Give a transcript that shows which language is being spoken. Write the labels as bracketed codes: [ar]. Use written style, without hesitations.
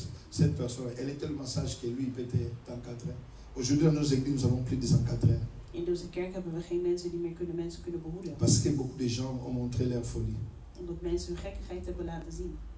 [fr] Cette personne, elle est tellement sage que lui, il peut t'encadrer. Aujourd'hui, dans nos églises, nous avons plus de 104 heures. [nl] In deze kerk hebben we geen mensen die meer mensen kunnen behoeden. [fr] Parce que beaucoup de gens ont montré leur folie. [nl] Omdat mensen hun gekkigheid hebben laten zien.